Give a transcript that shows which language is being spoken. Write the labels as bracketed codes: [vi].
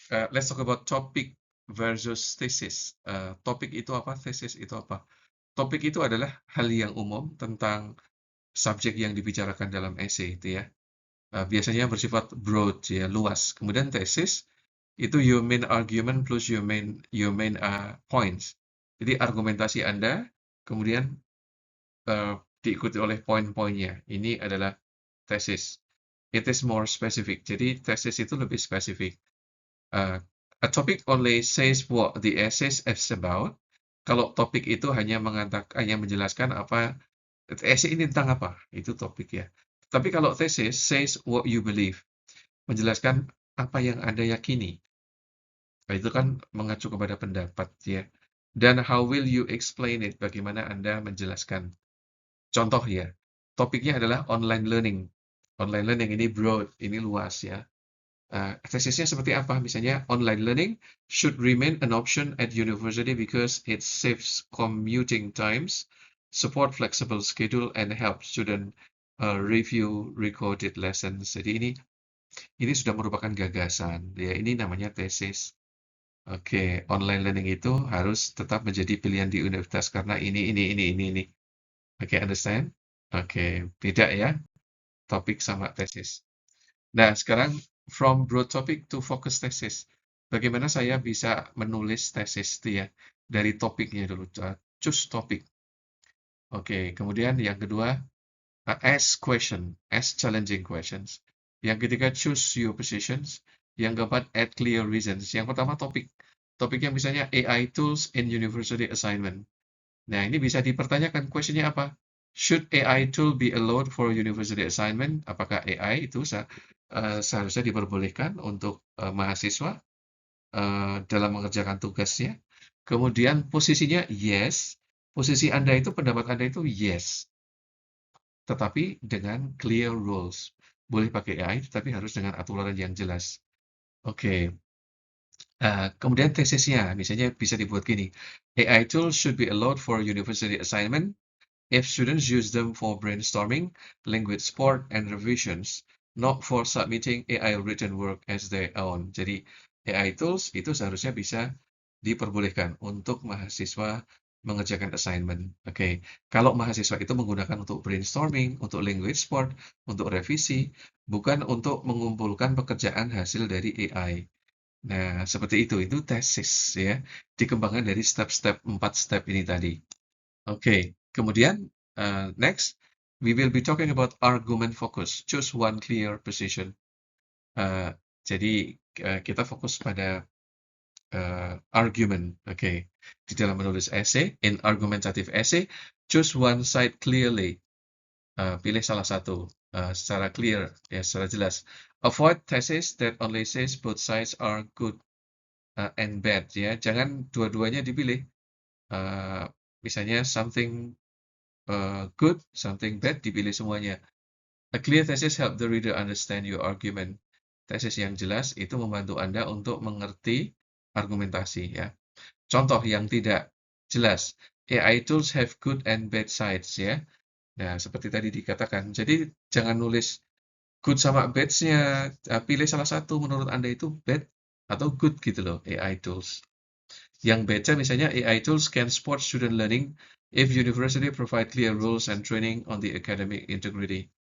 [en] Let's talk about topic versus thesis. [id] Topik itu apa? Thesis itu apa? Topik itu adalah hal yang umum tentang subjek yang dibicarakan dalam essay itu ya. Biasanya bersifat broad ya, luas. Kemudian thesis itu [en] your main argument plus your main points. [id] Jadi argumentasi Anda kemudian diikuti oleh poin-poinnya. Ini adalah thesis. [en] It is more specific. [id] Jadi thesis itu lebih spesifik. [en] A topic only says what the essay is about. [id] Kalau topik itu hanya menjelaskan apa essay ini tentang apa, itu topik ya. Tapi kalau [en] thesis says what you believe, [id] menjelaskan apa yang Anda yakini. Nah, itu kan mengacu kepada pendapat ya. [en] Dan how will you explain it? [id] Bagaimana Anda menjelaskan? Contoh ya, topiknya adalah online learning. Online learning ini broad, ini luas ya. Tesisnya seperti apa? [en] Misalnya, online learning should remain an option at university because it saves commuting times, support flexible schedule, and help student review recorded lessons. [id] Jadi ini sudah merupakan gagasan. Ya, ini namanya tesis. Oke, online learning itu harus tetap menjadi pilihan di universitas karena ini. Oke, understand? Oke, beda ya, topik sama tesis. Nah, sekarang [en] from broad topic to focus thesis. [id] Bagaimana saya bisa menulis tesis itu ya? Dari topiknya dulu, choose topik. Oke, kemudian yang kedua, [en] ask challenging questions. [id] Yang ketiga, [en] choose your positions. [id] Yang keempat, [en] add clear reasons. [id] Yang pertama, topik. Topik yang misalnya AI tools in university assignment. Nah, ini bisa dipertanyakan, questionnya apa? [en] Should AI tool be allowed for university assignment? [id] Apakah AI itu seharusnya diperbolehkan untuk mahasiswa dalam mengerjakan tugasnya? Kemudian posisinya yes. Posisi Anda itu, pendapat Anda itu yes. Tetapi dengan [en] clear rules. [id] Boleh pakai AI, tetapi harus dengan aturan yang jelas. Oke. Kemudian tesisnya, misalnya bisa dibuat gini. [en] AI tools should be allowed for university assignment if students use them for brainstorming, language support, and revisions, not for submitting AI written work as their own. [id] Jadi, AI tools itu seharusnya bisa diperbolehkan untuk mahasiswa mengerjakan assignment. Oke, kalau mahasiswa itu menggunakan untuk brainstorming, untuk language support, untuk revisi, bukan untuk mengumpulkan pekerjaan hasil dari AI. Nah, seperti itu tesis ya, dikembangkan dari 4 step ini tadi. Oke, kemudian [en] next, We will be talking about argument focus. Choose one clear position. [id] Jadi kita fokus pada argument. Okay. Di dalam menulis essay, [en] in argumentative essay, choose one side clearly. [id] Pilih salah satu secara clear, ya, secara jelas. [en] Avoid thesis that only says both sides are good and bad. [id] Ya, jangan dua-duanya dipilih. Misalnya [en] something good, something bad, [id] dipilih semuanya. [en] A clear thesis help the reader understand your argument. [id] Tesis yang jelas itu membantu Anda untuk mengerti argumentasi, ya. Contoh yang tidak jelas, [en] AI tools have good and bad sides, [id] ya. Nah, seperti tadi dikatakan. Jadi jangan nulis good sama bad-nya, pilih salah satu menurut Anda itu bad atau good gitu loh, AI tools. Yang bad misalnya [en] AI tools can support student learning if university provide clear rules and training on the academic integrity.